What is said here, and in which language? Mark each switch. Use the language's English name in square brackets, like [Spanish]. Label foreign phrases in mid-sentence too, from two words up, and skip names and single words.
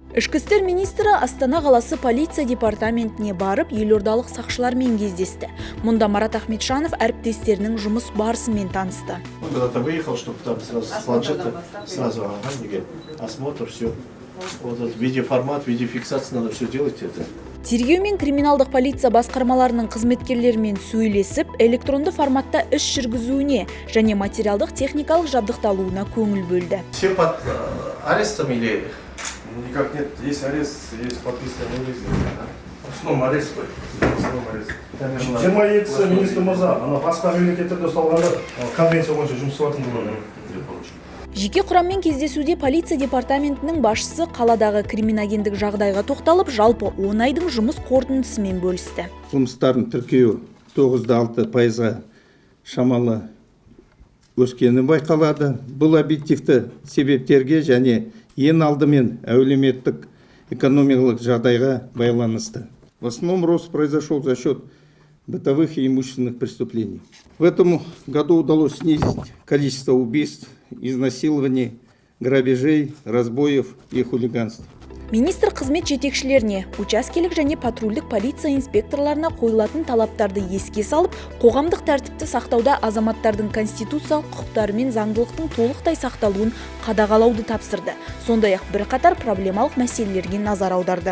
[Kazakh] Ішкі істер министрі Астана қаласы полиция департаментіне барып, елордалық сақшылармен кездесті. Мұнда Марат Ахметжанов әріптестерінің жұмыс барысымен танысты. [Russian] Когда-то выехал, чтобы там сразу с планшета, сразу осмотр, все. Вот этот видеоформат, видеофиксация, надо все делать это. [Kazakh] Тергеу мен криминалдық полиция басқармаларының қызметкерлерімен сөйлесіп, электронды форматта іс жүргізуіне және материалдық техникалық жабдықталуына көңіл бөлді. [Russian] Все под арестом или... Никак нет. Есть арест, есть подписка на визит. В основном арест. [Kazakh] Жиырма екісі министр мырза, басқа мемлекеттерде ұсталғанда конвенция бойынша жұмыс істеватқан болады. Жеке құраммен кездесуде полиция департаментінің басшысы қаладағы криминогендік жағдайға тоқталып, жалпы 10 айдың жұмыс қорытындысымен бөлісті. Қылмыстарын тіркеу 9,6%-ға шамалы өскені байқалады. Бұл объективті себептерге және ең алдымен әлеуметтік экономикалық жағдайға байланысты. [Russian] В основном рост произошел за счет бытовых и имущественных преступлений. В этом году удалось снизить количество убийств, изнасилований, грабежей, разбоев и хулиганств. [Kazakh] Министр қызмет жетекшілеріне, учаскелік және патрульдік полиция инспекторларына қойылатын талаптарды еске салып, қоғамдық тәртіпті сақтауда азаматтардың конституциялық құқықтары мен заңдылықтың толықтай сақталуын қадағалауды тапсырды. Сондай-ақ бірқатар проблемалық мәселелерге назар аударды.